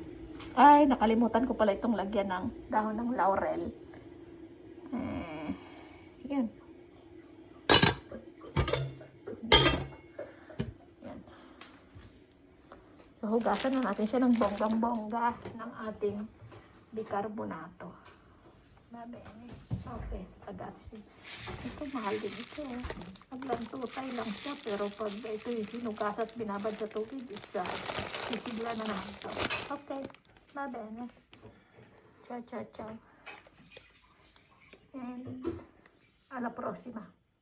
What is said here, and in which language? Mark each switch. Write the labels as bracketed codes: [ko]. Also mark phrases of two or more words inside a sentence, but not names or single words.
[tl] Ay, nakalimutan ko pala itong lagyan ng dahon ng laurel. Yan. Yan. So, hugasan na natin siya ng bonggang-bongga ng ating bicarbonato. [it] Okay, ragazzi. [tl] Ito, mahal din ito. Naglantutay lang siya, pero pag ito yung hinugas at binabad sa tubig, sisigla na naman ito. [it] Okay, va bene. Ciao, ciao, ciao. And alla prossima.